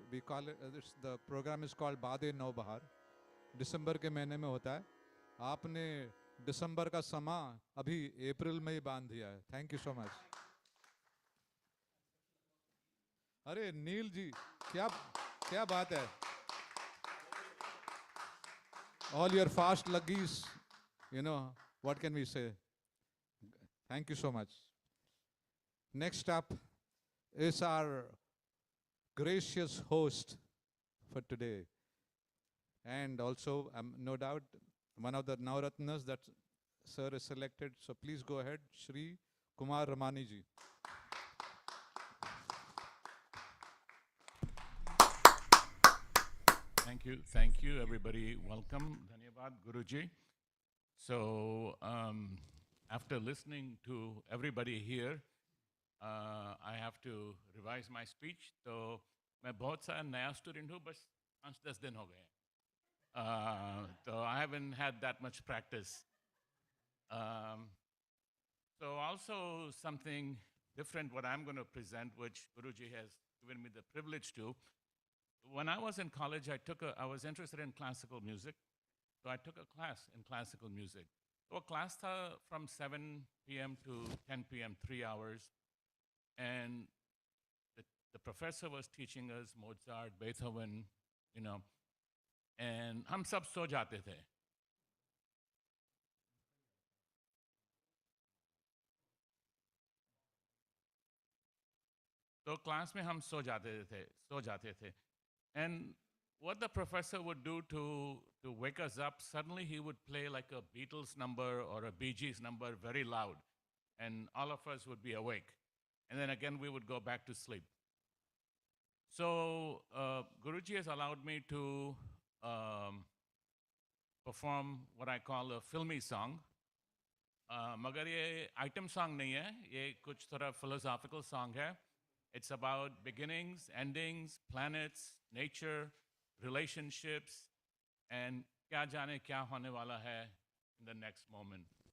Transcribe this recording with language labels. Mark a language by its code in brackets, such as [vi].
[en] we call the programme is called [hi] बादे नौ बहार, दिसंबर के महीने में होता है। आपने दिसंबर का समा अभी अप्रैल में ही बांध दिया है, थैंक यू सो मच। अरे नील जी, क्या क्या बात है। [en] All your fast luggies, what can we say? Thank you so much. Next up is our gracious host for today. And also, no doubt, one of the Navratnas that Sir is selected. So please go ahead, Shri Kumar Ramani ji. Thank you, everybody. Welcome. Dhanyavad, Guruji. So, after listening to everybody here, I have to revise my speech. So, [hi] मैं बहुत सा नया student हूँ, बस 5-10 दिन हो गए। [en] So I haven't had that much practice. So also something different what I'm going to present, which Guruji has given me the privilege to. When I was in college, I was interested in classical music, so I took a class in classical music. So class tha from 7 p.m. to 10 p.m., 3 hours, and the professor was teaching us Mozart, Beethoven, and [hi] हम सब सो जाते थे. तो class में हम सो जाते थे. [en] And what the professor would do to wake us up, suddenly he would play like a Beatles number or a Bee Gees number very loud, and all of us would be awake. And then again, we would go back to sleep. So Guruji has allowed me to perform what I call a filmy song. [hi] मगर ये item song नहीं है, ये कुछ थोड़ा [en] philosophical song [hi] है. [en] It's about beginnings, endings, planets, nature, relationships, and [hi] क्या जाने क्या होने वाला है [en] in the next moment.